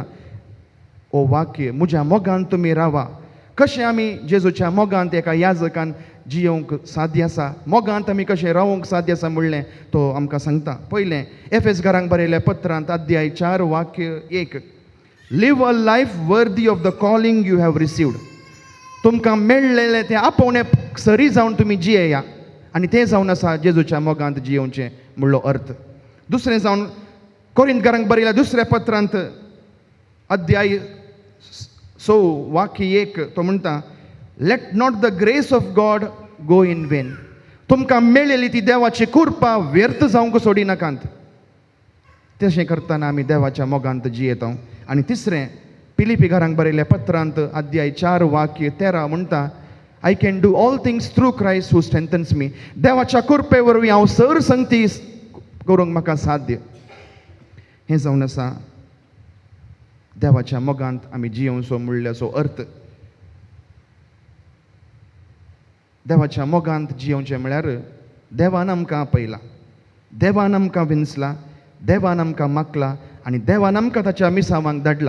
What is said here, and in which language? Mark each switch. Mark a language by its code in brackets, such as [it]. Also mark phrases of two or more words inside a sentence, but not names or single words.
[kok] ओ वाक्य, म्हज्या मोगान तुमी रावा. कशें आमी जेजूच्या मोगांत एका याजकान जियोंक साध्य आसा, मोगांत आमी कशें रावंक साध्य आसा म्हणलें तो आमकां सांगता. पयलें एफेसकारांक बरयल्या पत्रांत अध्याय 4 वाक्य 1. [en] Live a life worthy of the calling you have received. [kok] तुमकां मेळ्ळेलें तें आपोवणें सरी जावन तुमी जियेया. आनी तें जावन आसा जेजूच्या मोगांत जियोवचें म्हणलो अर्थ. दुसरें जावन कोरिंथकारांक बरयल्या दुसऱ्या पत्रांत अध्याय 6 वाक्य 1 तो म्हणटा, [en] Let not the grace of God go in vain. [kok] तुमकां मेळिल्ली ती देवाची कृपा व्यर्थ जावंक सोडिनाकांत. तशें करतना आमी देवाच्या मोगांत जियेता. आनी तिसरें, पिलिपी घरांक बरयल्ल्या पत्रांत अध्याय 4 वाक्य 13 म्हणटा, [en] I can do all things through Christ who strengthens me. [kok] देवाच्या कृपे वरवीं हांव सर संगती करूंक म्हाका साध्य. हें जावन आसा देवाच्या मोगांत आमी जियोवचो म्हणल्याचो अर्थ. देवाच्या मोगांत जियोवचें म्हळ्यार देवान आमकां आपयला, देवान आमकां विंचला, देवान आमकां मागला आनी देवान आमकां ताच्या मिसावांक धाडला.